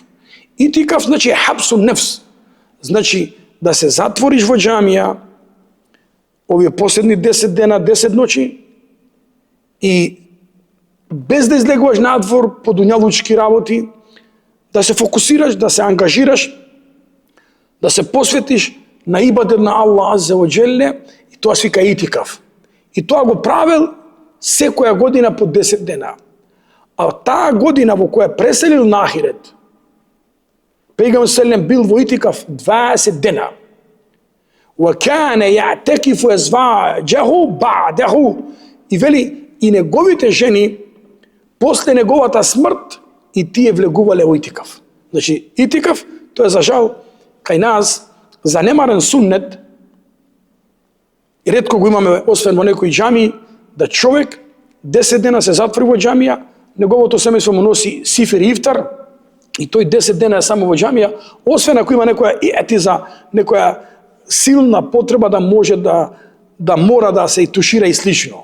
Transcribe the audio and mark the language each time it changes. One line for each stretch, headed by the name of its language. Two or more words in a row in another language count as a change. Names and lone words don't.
Macedonian: Итикаф значи
Arabic: حبس النفس.
Macedonian: Значи да се затвориш во џамија овие последни 10 дена, 10 ноќи и без да излегуваш надвор по дуњалучки работи, да се фокусираш, да се ангажираш, да се посветиш на ибадет на Аллах
Arabic: عز وجل,
Macedonian: и тоа се вика итикаф. И тоа го правил секоја година по 10 дена. А таа година во која преселил на ахирет, пејгамбер селем бил во итикаф 20 дена.
Arabic: وَكَانَ يَعْتَكِفُ أَزْوَاجَهُ بَعْدَهُ.
Macedonian: И вели, и неговите жени, после неговата смрт, и тие влегувале во итикаф. Значи, итикаф, тоа е за жал, кај нас, занемарен суннет, и ретко го имаме, освен во некои џамии, да човек 10 дена се затвори во џамија, неговото семејство му носи сифир и ифтар, и тој 10 дена е само во џамија, освен ако има некоја етиза, некоја силна потреба да може да мора да се тушира и слично.